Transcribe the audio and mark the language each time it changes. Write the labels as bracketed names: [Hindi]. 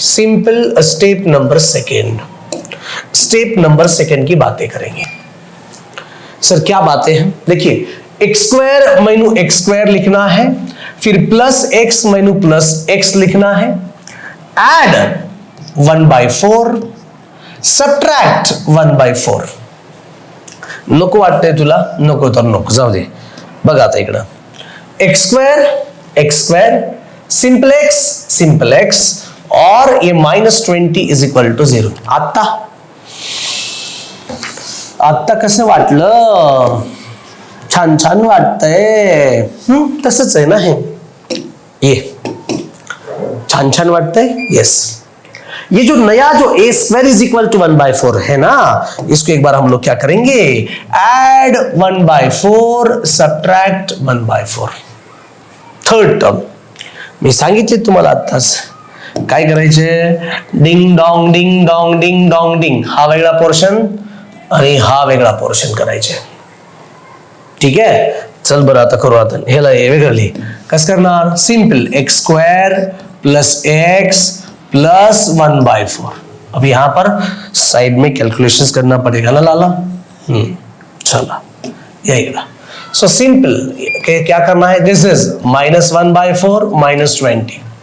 [Hindi] Simple step number second, step number second की बातें करेंगे. सर क्या बातें हैं, देखिए, एक्स स्क्वायर मैनू एक्स स्क्वायर लिखना है, फिर प्लस एक्स मैनू प्लस एक्स लिखना है, एड 1/4, सब्ट्रैक्ट 1/4. [Marathi] नको वाटतंय तुला, नको तर नको, जाऊ दे. बघा आता इकडं एक्स स्क्वेअर सिंपल एक्स और ये -20 इज इक्वल टू 0. आता कसं वाटलं? छान छान वाटतंय. तसंच आहे ना हे, ये छान छान वाटतंय. [Hindi] यस, ये जो नया जो a square is equal to 1/4 है ना, इसको एक बार हम लोग क्या करेंगे, ऐड 1/4 सब्ट्रैक्ट 1/4. [Marathi] थर्ड टर्म मी सांगितले तुम्हाला आताच. काय करायचे, ding dong ding dong ding dong डिंग, हा वेगळा पोर्शन आणि हा वेगळा पोर्शन करायचे. ठीक आहे, चल बरं आता करू. आता ह्याला वेगळं लिही. कसं करणार, simple x square plus x plus 1/4. [Hindi] अब यहाँ पर साइड में कैलकुलेशंस करना पड़ेगा ना लाला. चला यही रहा. सो सिंपल क्या करना है, दिस इज -1/4 -20.